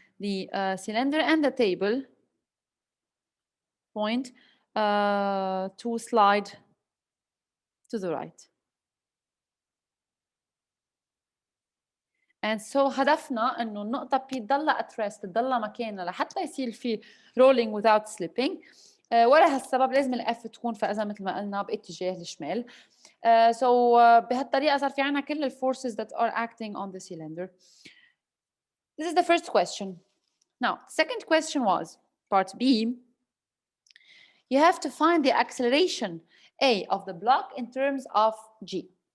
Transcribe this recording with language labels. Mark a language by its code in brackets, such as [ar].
[en] the cylinder, and the table point to slide to the right. And so [ar] هدفنا انه النقطة بي تضلها at rest، تضلها مكانها لحتى يصير في rolling without slipping. ورا هالسبب لازم الاف تكون فاذا مثل ما قلنا باتجاه الشمال. [en] So [ar] بهالطريقة صار في عنا كل ال [en] forces that are acting on the cylinder. This is the first question. Now, the second question was part B. You have to find the acceleration A of the block in terms of G.